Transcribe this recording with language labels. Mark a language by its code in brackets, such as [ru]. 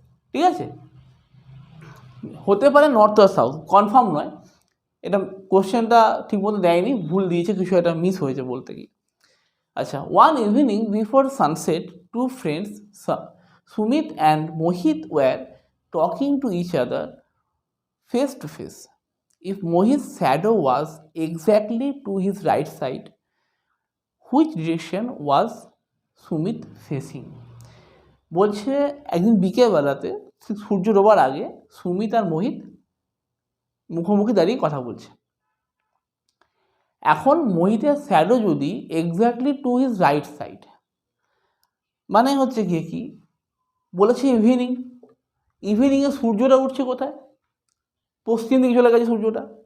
[bn] ঠিক আছে, হতে পারে নর্থ অর সাউথ, কনফার্ম নয়। এটা কোশ্চেনটা ঠিকমতো দেয়নি, ভুল দিয়েছে, কিছু একটা মিস হয়েছে বলতে গিয়ে। [en] আচ্ছা, one evening before sunset two friends Sumit and Mohit were talking to each other face to face. If Mohit's shadow was exactly to his right side, which direction was Sumit facing? [bn] বলছে একদিন বিকেলবেলাতে সূর্য ডোবার আগে সুমিত আর মোহিত মুখোমুখি দাঁড়িয়ে কথা বলছে। এখন মোহিতের শ্যাডো যদি exactly [en] to his right side, [bn] মানে হচ্ছে গিয়ে কি বলেছে, ইভিনিংয়ে সূর্যটা উঠছে কোথায়, পশ্চিম দিকে চলে গেছে সূর্যটা।